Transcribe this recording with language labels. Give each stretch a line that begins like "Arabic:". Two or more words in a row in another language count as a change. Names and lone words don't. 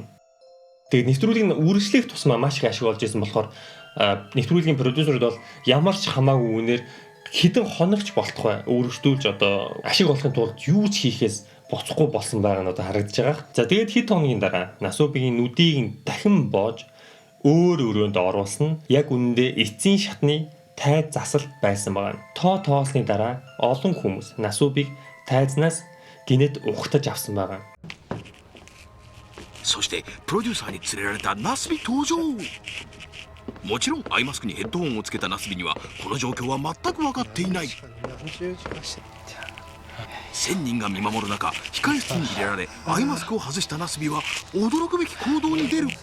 Mongolian: Тэгээд нэвтрүүлгийн үргэлжлэх тусмаа маш их ашиг олж ирсэн болохоор нэвтрүүлгийн продюсерууд бол ямар ч хамаагүй үнээр хэдэн хоногч болтугай өөрчлөлж одоо ашиг олохын тулд юу ч хийхээс буцахгүй болсон байгаа нь одоо харагдаж байгаа. За тэгээд хэд хоногийн дараа Насубигийн нүдийг дахин боож өөр өрөөнд оруулсан нь яг үнэндээ эцсийн шатны тайз засалт байсан байгаа. Тоолсны дараа олон хүмүүс Насубиг тайзнаас гинэд ухтаж авсан байгаа.
Japanese: そしてプロデューサーに連れられたナスビ登場。もちろんアイマスクにヘッドホンをつけたナスビにはこの状況は全く分かっていない。1000人が見守る中控え室に入れられアイマスクを外したナスビは驚くべき行動に出る。